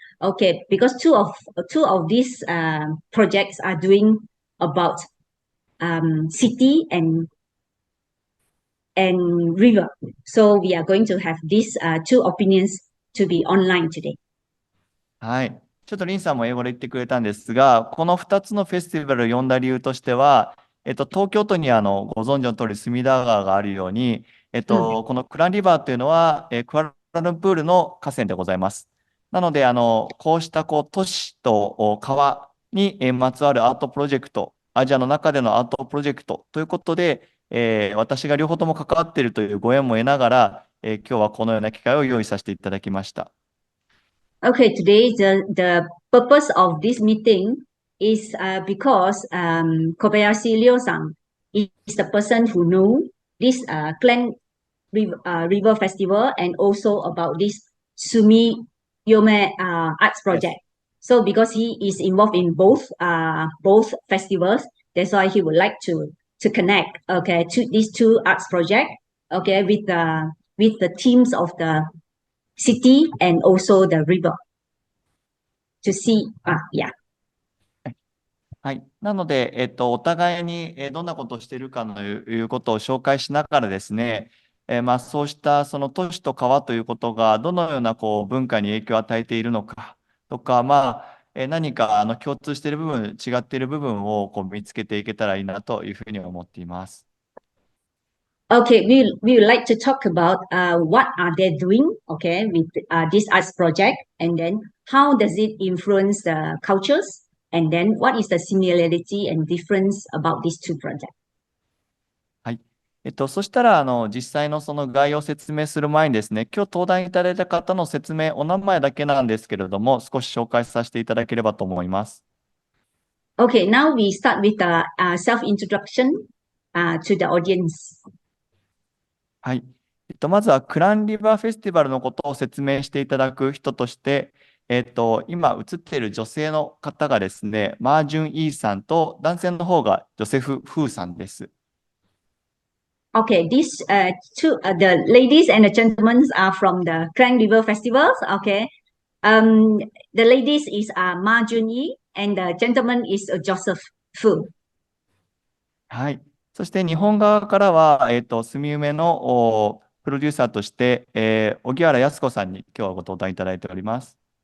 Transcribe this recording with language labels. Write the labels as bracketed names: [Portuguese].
[English] Okay, because two of these projects are doing about city and river. So we are going to have these two opinions to be online today. [Japanese] はい。ちょっとリンさんも英語で言ってくれたんですが、この2つのフェスティバルを呼んだ理由としては、東京都にご存知の通り隅田川があるように、このクランリバーというのは、クアラルンプールの河川でございます。なので、こうした都市と川にまつわるアートプロジェクト、アジアの中でのアートプロジェクトということで、私が両方とも関わっているというご縁も得ながら、今日はこのような機会を用意させていただきました。 [English] Okay, today the purpose of this meeting is because Kobayashi Ryo-san is the person who knew this Klang River Festival and also about this Sumi Yome Arts Yes. Project. So because he is involved in both festivals, that's why he would like to connect to these two arts project with the themes of the city and also the river to see. [Japanese] はい。 [English] Yeah. [Japanese] はい。なので、お互いにどんなことをしているかということを紹介しながらですね、そうしたその都市と川ということがどのような文化に影響を与えているのかとか、何か共通している部分、違っている部分を見つけていけたらいいなというふうに思っています。 [English] Okay, we would like to talk about what are they doing, okay, with this arts project, and then how does it influence the cultures, and then what is the similarity and difference about these two projects. [Japanese] はい。そしたら、実際のその概要を説明する前にですね、今日登壇いただいた方の説明、お名前だけなんですけれども、少し紹介させていただければと思います。 [English] Okay, now we start with the self-introduction to the audience. [Japanese] はい。まずはクランリバーフェスティバルのことを説明していただく人として、今映っている女性の方がですね、マージュン・イーさんと男性の方がジョセフ・フーさんです。 [English] Okay, these the ladies and the gentlemen are from the Klang River Festivals. Okay, the ladies is Ma Junyi and the gentleman is Joseph Fu. [Japanese] はい。そして日本側からは、住み梅のプロデューサーとして、荻原康子さんに今日はご登壇いただいております。